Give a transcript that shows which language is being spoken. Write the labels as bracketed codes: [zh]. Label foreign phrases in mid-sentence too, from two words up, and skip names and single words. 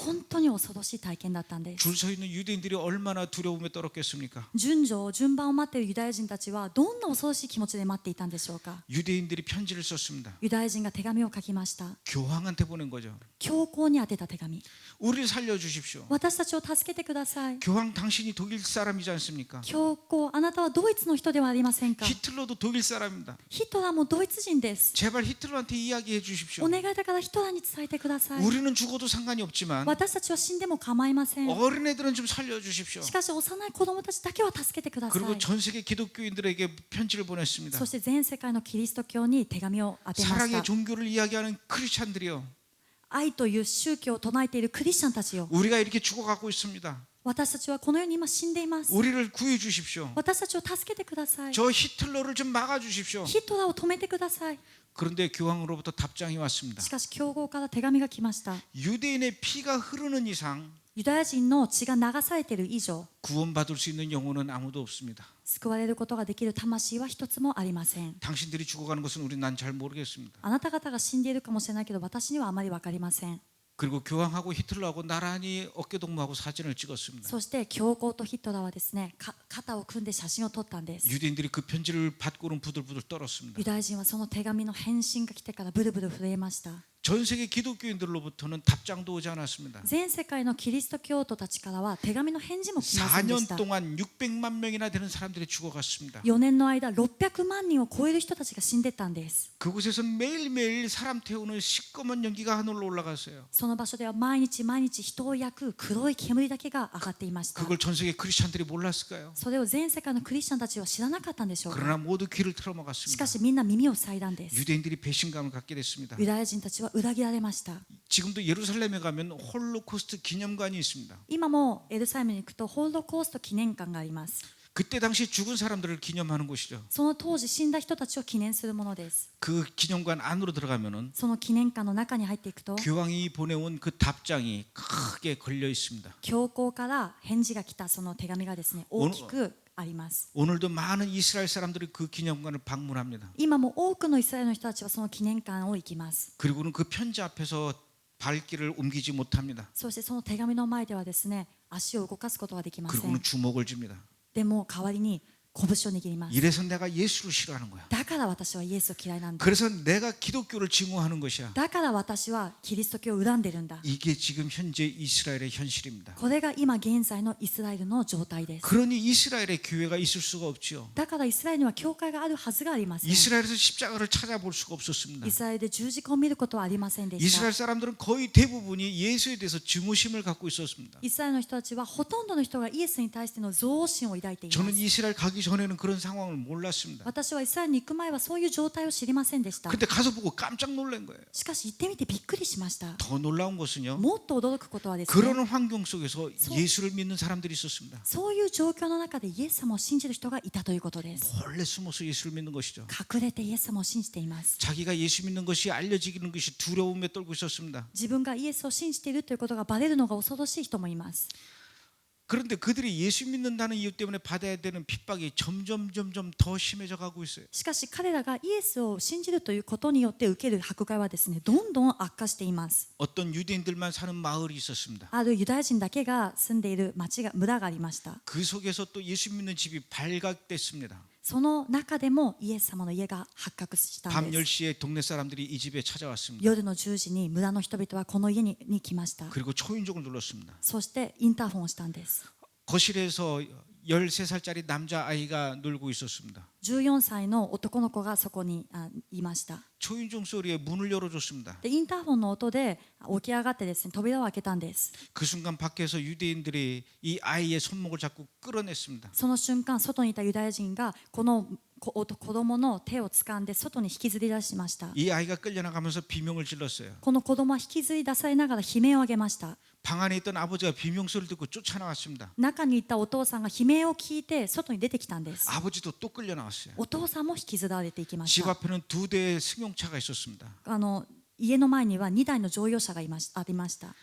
[ja] 本当に恐ろしい体験だったんです。 [ko] 줄 서 있는 유대인들이 얼마나 두려움에 떨었겠습니까? [ja] 順番を待っているユダヤ人たちはどんな恐ろしい気持ちで待っていたんでしょうか。 [ko] 유대인들이 편지를 썼습니다. [ja] ユダヤ人が手紙を書きました。 [ko] 교황한테 보낸 거죠. [ja] 教皇に宛てた手紙。 [ko] 우리를 살려주십시오. [ja] 私たちを助けてください。 [ko] 교황 당신이 독일 사람이지 않습니까? [ja] 教皇、あなたはドイツの人ではありませんか。 [ko] 히틀러도 독일 사람입니다. [ja] ヒトラーもドイツ人です。 [ko] 제발 히틀러한테 이야기해 주십시오. [ja] お願いだからヒトラーに伝えてください。 [ko] 우리는 죽어도 상관이 없지만 [ja] 私たちは死んでも構いません。 [ko] 어린애들은 좀 살려주십시오. [ja] しかし幼い子供たちだけは助けてください。 [ko] 그리고 전 세계 기독교인들에게 편지를 보냈습니다. [ja] そして全世界のキリスト教に手紙を当てまし [ko] 사랑의 [ja] た。 [ko] 종교를 이야기하는 크리스찬들이요. [ja] 愛という宗教を唱えているクリスチャンたちよ。 [ko] 우리가 이렇게 죽어가고 있습니다. [ja] 私たちはこの世に今死んでいます。 [ko] 우리를 구해 주십시오. [ja] 私たちを助けてください。 [ko] 저 히틀러를 좀 막아 주십시오. [ja] ヒトラーを止めてください。 [ko] 그런데 교황으로부터 답장이 왔습니다. [ja] しかし教皇から手紙が来ました。 [ko] 유대인의 피가 흐르는 이상 [ja] ユダヤ人の血が流されている以上、 [ko] 구원받을 수 있는 영혼은 아무도 없습니다. [ja] 救われることができる魂は一つもありません。 [ko] 당신들이 죽어가는 것은 우리 난 잘 모르겠습니다. [ja] あなた方が死んでいるかもしれないけど、私にはあまり分かりません。 [ko] 그리고 교황하고 히틀러하고 나란히 어깨동무하고 사진을 찍었습니다. [ja] そして教皇とヒトラーはですね、肩を組んで写真を撮ったんです。 [ko] 유대인들이 그 편지를 받고는 부들부들 떨었습니다. [ja] ユダヤ人はその手紙の返信が来てからブルブル震えました。 [ko] 전 세계 기독교인들로부터는 답장도 오지 않았습니다. [ja] 全世界のキリスト教徒たちからは手紙の返事も来ませんでし [ko] 4년 [ja] た。 [ko] 동안 600만 명이나 되는 사람들이 죽어갔습니다. [ja] 4 年の間600万人を超える人たちが死んでったんです。 [ko] 그곳에서 매일매일 사람 태우는 시꺼먼 연기가 하늘로 올라갔어요. [ja] その場所では毎日毎日人を焼く黒い煙だけが上がっていました。 [ko] 그걸 전 세계 크리스찬들이 몰랐을까요? [ja] それを全世界のクリスチャンたちは知らなかったんでしょうか。 [ko] 그러나 모두 귀를 [ja] し [ko] 틀어막았습니다. [ja] かしみんな耳を塞いだんです。 [ko] 유대인들이 배신감을 갖게 됐습니다. [ja] ユダヤ人たちは裏切られました。 [ko] 지금도 예루살렘에 가면 홀로코스트 기념관이 있습니다. [ja] 今もエルサレムに行くとホロコースト記念館があります。 [ko] 그때 당시 죽은 사람들을 기념하는 곳이죠. [ja] その当時死んだ人たちを記念するものです。 [ko] 그 기념관 안으로 들어가면은 [ja] その記念館の中に入っていくと [ko] 교황이 보내온 그 답장이 크게 걸려 있습니다. [ja] 教皇から返事が来たその手紙がですね、大きくあります。 [ko] 오늘도 많은 이스라엘 사람들이 그 기념관을 방문합니다. [ja] 今も多くのイスラエルの人たちはその記念館を行きます。 [ko] 그리고는 그 편지 앞에서 발길을 옮기지 못합니다. [ja] そしてその手紙の前ではですね、足を動かすことができません。 [ko] 그리고는 주먹을 줍니다. [ja] でも代わりに拳を握ります。 [ko] 이래서 내가 예수를 싫어하는 거야. [ja] だから私はイエスを嫌いなんだ。 [ko] 그래서 내가 기독교를 증오하는 것이야. [ja] だから私はキリスト教を恨んでるんだ。 [ko] 이게 지금 현재 이스라엘의 현실입니다. [ja] これが今現在のイスラエルの状態です。 [ko] 그러니 이스라엘의 교회가 있을 수가 없지요. [ja] だからイスラエルには教会があるはずがありません。イ [ko] 이스라엘에서 십자가를 찾아볼 수가 없었습니다. [ja] スラエルで十字架を見ることはありませんでした。 [ko] 이스라엘 사람들은 거의 대부분이 예수에 대해서 증오심을 갖고 있었습니다. [ja] イスラエルの人たちはほとんどの人がイエスに対しての憎悪心を抱いていま [ko] 저는 [ja] す。 [ko] 이스라엘 가기 전에는 그런 상황을 몰랐습니다. [ja] 私はイスラエルに行く前はそういう状態を知りませんでした。 [ko] 근데 가서 보고 깜짝 놀란 거예요. [ja] しかし行ってみてびっくりしました。 [ko] 더 놀라운 것은요. [ja] もっと驚くことはですね、 [ko] 그러는 환경 속에서 예수를 믿는 사람들이 있었습니다. [ja] そういう状況の中でイエス様を信じる人がいたということです。 [ko] 몰래 숨어서 예수를 믿는 것이죠. [ja] 隠れてイエス様を信じています。 [ko] 자기가 예수 믿는 것이 알려지는 것이 두려움에 떨고 있었습니다. [ja] 自分がイエスを信じているということがバレるのが恐ろしい人もいます。 [ko] 그런데 그들이 예수 믿는다는 이유 때문에 받아야 되는 핍박이 점점 더 심해져 가고 있어요. [ja] しかし彼らがイエスを信じるということによって受ける迫害はですね、どんどん悪化しています。 [ko] 어떤 유대인들만 사는 마을이 있었습니다. [ja] あるユダヤ人だけが住んでいる村がありました。 [ko] 그 속에서 또 예수 믿는 집이 발각됐습니다. [ja] その中でもイエス様の家が発覚したん [ko] 밤 [ja] です。 [ko] 10시에 동네 사람들이 이 집에 찾아왔습니다. [ja] 夜の10時に村の人々はこの家に来ました。 [ko] 그리고 초인종을 눌렀습니다. [ja] そしてインターホンをしたんです。 [ko] 거실에서 13살짜리 남자아이가 놀고 있었습니다. [ja] 14 歳の男の子がそこにいました。 [ko] 초인종 소리에 문을 열어줬습니다. [ja] でインターホンの音で起き上がってですね、扉を開けたんです。 [ko] 그 순간 밖에서 유대인들이 이 아이의 손목을 잡고 끌어냈습니다. [ja] その瞬間、外にいたユダヤ人がこの子供の手を掴んで外に引きずり出しました。 [ko] 이 아이가 끌려나가면서 비명을 질렀어요. [ja] この子供は引きずり出されながら悲鳴を上げました。 [ko] 방 안에 있던 아버지가 비명 소리를 듣고 쫓아나왔습니다. [ja] 中にいたお父さんが悲鳴を聞いて外に出てきたんです。 [ko] 아버지도 또 끌려나왔어요. [ja] お父さんも引きずられていきまし [ko] 집 [ja] た。 [ko] 앞에는 2대의 승용차가 있었습니다. [ja] 家の前には2台の乗用車がありました。